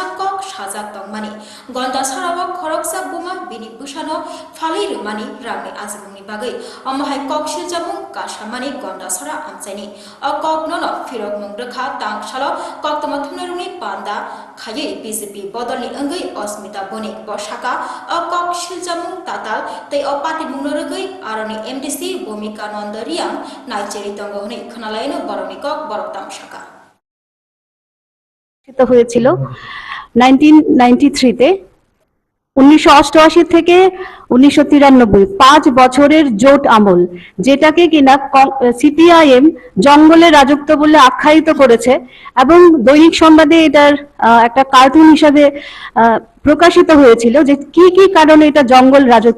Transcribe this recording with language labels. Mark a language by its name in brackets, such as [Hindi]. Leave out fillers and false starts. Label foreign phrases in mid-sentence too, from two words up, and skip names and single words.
[Kok Borok] kok sajak tongmani gonda sarao khoroksa buma bini busano falai rumani ramni azmuni bagai amhai kok siljabung kasamani gonda sara amchaini akok nono firok mungrekha tangsalo kok tamathunaruni panda khaye BJP bodolni angai Osmita Bonik bosaka akok siljabung tatal tei opati mungnorogoi aroni MDC Bhumika Nondoriam naiceri tongo honi khnalaino boroni kok boroktam shaka [Bangla] হয়েছিল 1993-তে 1988 থেকে 1993 5 বছরের জোট আমল, যেটাকে কিনা সিপিআইএম জঙ্গলের রাজত্ব বলে আখ্যায়িত করেছে এবং দৈনিক সংবাদে এটার একটা কার্টুন হিসাবে প্রকাশিত হয়েছিল যে কি কি কারণে এটা জঙ্গল রাজত্ব।